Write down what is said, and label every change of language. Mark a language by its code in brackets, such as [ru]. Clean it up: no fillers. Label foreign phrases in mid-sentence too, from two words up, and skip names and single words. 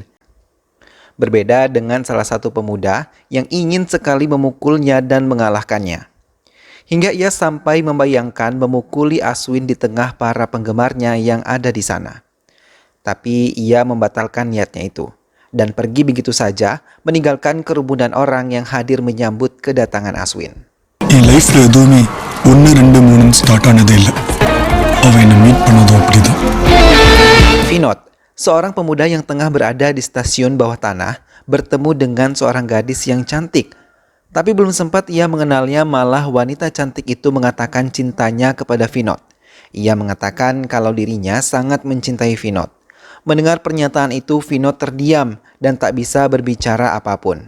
[id] Berbeda dengan salah satu pemuda yang ingin sekali memukulnya dan mengalahkannya. Hingga ia sampai membayangkan memukuli Aswin di tengah para penggemarnya yang ada di sana. Tapi ia membatalkan niatnya itu dan pergi begitu saja, meninggalkan kerumunan orang yang hadir menyambut kedatangan Aswin. [ta] என் லைஃப்ல எதுவுமே 1 2 3 ஸ்டார்ட் ஆனதே இல்லை. அவ என்னை மீட் பண்ணதும் அப்படிதான். [id] Vinod, seorang pemuda yang tengah berada di stasiun bawah tanah, bertemu dengan seorang gadis yang cantik. Tapi belum sempat ia mengenalnya, malah wanita cantik itu mengatakan cintanya kepada Vinod. Ia mengatakan kalau dirinya sangat mencintai Vinod. Mendengar pernyataan itu, Vinod terdiam dan tak bisa berbicara apapun.